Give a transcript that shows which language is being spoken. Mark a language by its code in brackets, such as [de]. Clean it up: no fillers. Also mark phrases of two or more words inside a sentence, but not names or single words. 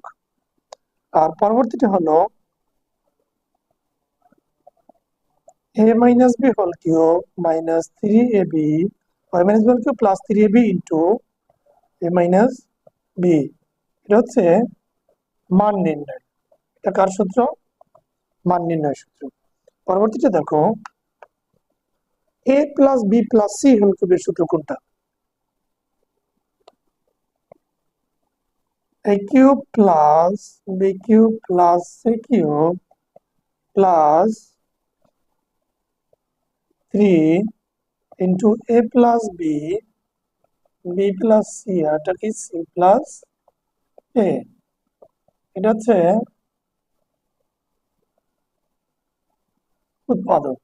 [bn] আর পরবর্তীটা হলো [en] a minus b whole cube minus 3ab y minus b whole cube plus 3ab into a minus b, [bn] এটা হচ্ছে মান নির্ণয়। এটা কার সূত্র? মান নির্ণয় সূত্র। পরবর্তীটা দেখো, [en] a plus b plus c whole [bn] কিউবের সূত্র কোনটা? [en] a cube plus b cube plus c cube plus 3 into a plus b b plus c [bn] এটা কি [en] c plus a [bn] এটা হচ্ছে উৎপাদক।